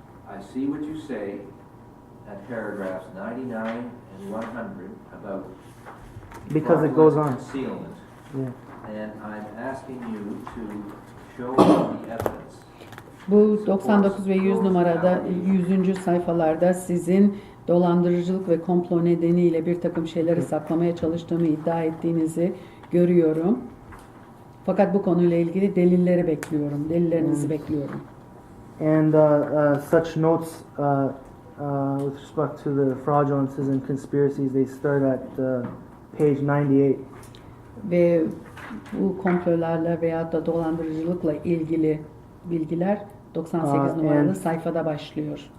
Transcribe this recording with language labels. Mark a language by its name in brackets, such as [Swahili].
[English] I see what you say at paragraphs 99 and 100 about Because it goes on. concealment. Yeah. And I'm asking you to show the evidence. [Turkish] Bu 99 ve 100 numarada 100. sayfalarda sizin dolandırıcılık ve komplo nedeniyle bir takım şeyleri saklamaya çalıştığımı iddia ettiğinizi görüyorum. Fakat bu konuyla ilgili delilleri bekliyorum. Delillerinizi bekliyorum. [English] And such notes with respect to the fraudulences and conspiracies, they start at page 98. [Turkish] Ve bu komplolarla veya da dolandırıcılıkla ilgili bilgiler 98 numaralı sayfada başlıyor.